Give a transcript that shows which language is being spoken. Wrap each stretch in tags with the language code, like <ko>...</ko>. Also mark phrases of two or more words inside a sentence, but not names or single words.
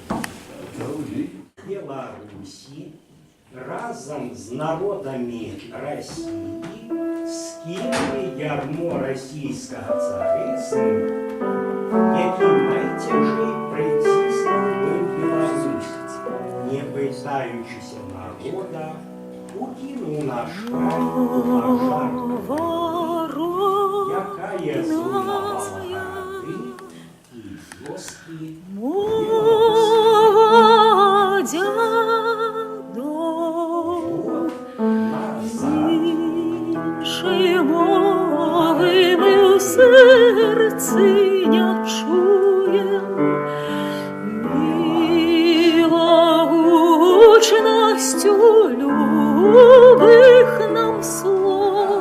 <be>Беларусі разам з народамі Расіі скінулі ярмо расійскага царызму, які найцяжэй прыціснуў быў Беларусь, не пытаючыся народа, укінуў на шпар пажар, якая зруйнавала гарады і вёскі</be> <uk>мови ми в серці не чуєм, милогучністю любих нам слов.</uk>